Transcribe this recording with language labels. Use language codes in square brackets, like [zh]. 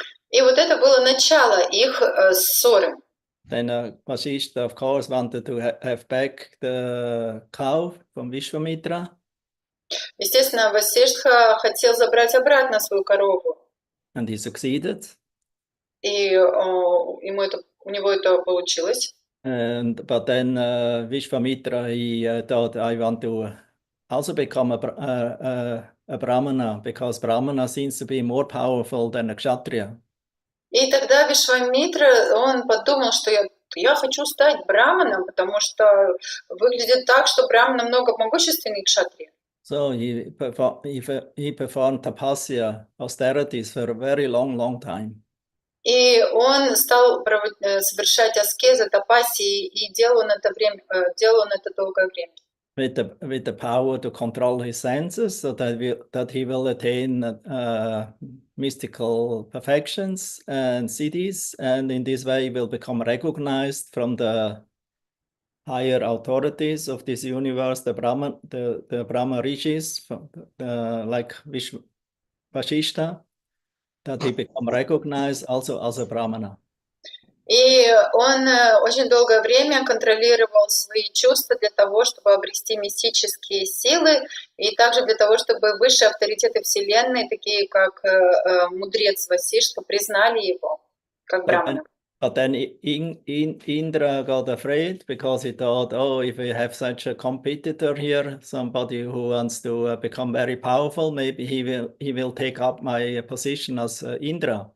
[ru] И вот это было начало их ссоры. [en] Then Vashishta, of course, wanted to have back the cow from Vishwamitra. [ru] Естественно, Васиштха хотел забрать обратно свою корову. [en] And he succeeded. [ru] И у него это получилось. [en] But then Vishwamitra, he thought, I want to also become a Brahmana, because Brahmana seems to be more powerful than a Kshatriya. [ru] И тогда Вишвамитра, он подумал, что я хочу стать браманом, потому что выглядит так, что браман намного могущественнее кшатрия. [en] So he performed tapasya, austerities, for a very long time. [ru] И он стал совершать аскезы, тапаси, и делал он это долгое время. [en] With the power to control his senses, so that he will attain mystical perfections and siddhis, and in this way will become recognized from the higher authorities of this universe, the Brahma rishis, like Vashishta, that he become recognized also as a Brahmana. [ru] И он очень долгое время контролировал свои чувства для того, чтобы обрести мистические силы, и также для того, чтобы высшие авторитеты Вселенной, такие как мудрец Васиштха, признали его как брамана. [en] But then Indra got afraid, because he thought, oh, if we have such a competitor here, somebody who wants to become very powerful, maybe he will take up my position as Indra.